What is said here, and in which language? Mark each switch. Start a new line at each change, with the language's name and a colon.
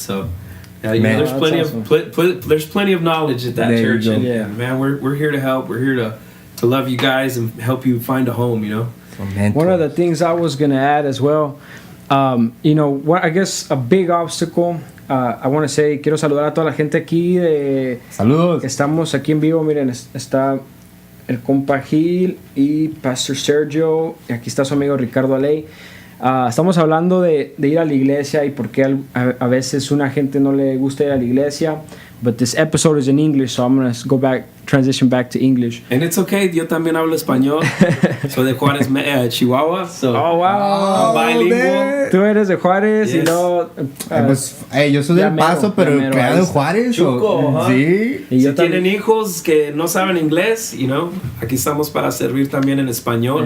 English: So, you know, there's plenty of there's plenty of knowledge at that church. And man, we're here to help. We're here to love you guys and help you find a home, you know. One of the things I was going to add as well, you know, I guess a big obstacle, I want to say,
Spanish: quiero saludar a toda la gente aquí. Saludos. Estamos aquí en vivo, miren, está el compa Gil y Pastor Sergio, y aquí está su amigo Ricardo Aley. Estamos hablando de ir a la iglesia y por qué a veces una gente no le gusta ir a la iglesia.
English: But this episode is in English, so I'm going to transition back to English. And it's okay,
Spanish: yo también hablo español. Soy de Juárez, Chihuahua.
English: So oh, wow. I'm bilingual.
Spanish: Tú eres de Juárez,
English: yes.
Spanish: Y no... yo soy del Paso, pero creado en Juárez. Chuco, sí. Y si tienen hijos que no saben inglés,
English: you know,
Spanish: aquí estamos para servir también en español.